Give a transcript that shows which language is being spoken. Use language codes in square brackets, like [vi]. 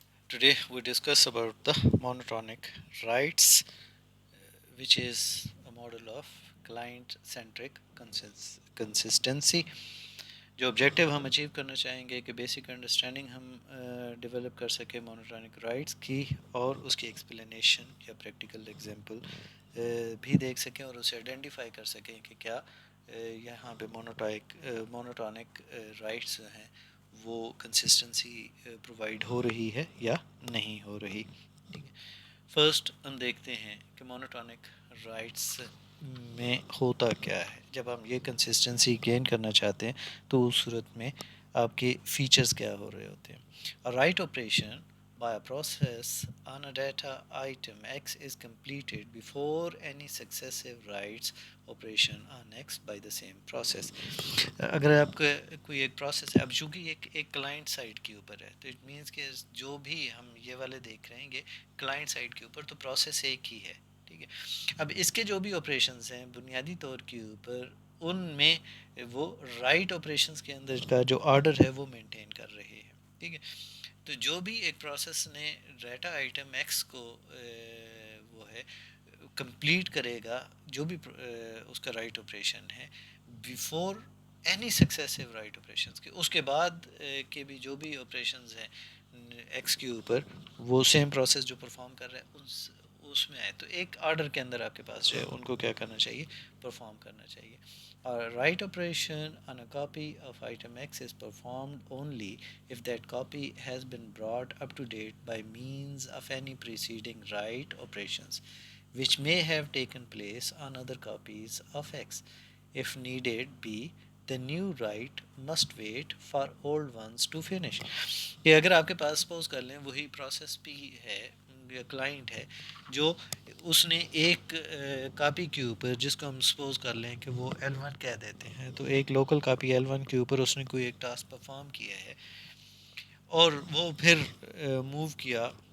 [en] Today we discuss about the monotonic rights, which is a model of client centric consistency. [hi] जो objective हम achieve करना चाहेंगे कि basic understanding हम develop कर सकें मोनोटॉनिक राइट्स की, और उसकी एक्सप्लेनेशन या प्रैक्टिकल एग्जांपल भी देख सकें और उसे आइडेंटिफाई कर सकें कि क्या यहाँ पे मोनोटॉनिक राइट्स हैं वो कंसिस्टेंसी प्रोवाइड हो रही है या नहीं हो रही। ठीक है, फर्स्ट हम देखते हैं कि मोनोटॉनिक राइट्स में होता क्या है। जब हम ये कंसिस्टेंसी गेन करना चाहते हैं तो उस सूरत में आपके फीचर्स क्या हो रहे होते हैं। [en] A write operation by a process on a data item X is completed before any successive writes operation on X by the same process। अगर आपका कोई एक process है, अब चूंकि एक client side के ऊपर है तो इट मीन्स कि जो भी हम ये वाले देख रहे हैं ये क्लाइंट साइड के ऊपर, तो प्रोसेस एक ही है। ठीक है, अब इसके जो भी ऑपरेशंस हैं बुनियादी तौर के ऊपर उनमें वो राइट ऑपरेशंस के अंदर का जो ऑर्डर है वो मेंटेन कर रहे हैं। ठीक है, तो जो भी एक प्रोसेस ने डाटा आइटम एक्स को वो है कंप्लीट करेगा, जो भी उसका राइट ऑपरेशन है before any successive write operations के, उसके बाद के भी जो भी ऑपरेशंस हैं एक्स के ऊपर, वो सेम प्रोसेस जो परफॉर्म कर रहा है उसमें आए, तो एक ऑर्डर के अंदर आपके पास जो है उनको क्या करना चाहिए, परफॉर्म करना चाहिए। और write operation on a copy of item X is performed only if that copy has been brought up to date by means of any preceding write operations which may have taken place on other copies of X. If needed be, the new write must wait for old ones to finish। [hi] ये अगर आपके पास suppose कर लें वही process भी है या client है जो उसने एक कॉपी के ऊपर, जिसको हम सपोज कर लें कि वो L1 कह देते हैं, तो एक लोकल कॉपी L1 के ऊपर उसने कोई एक टास्क परफॉर्म किया है और वो फिर मूव किया।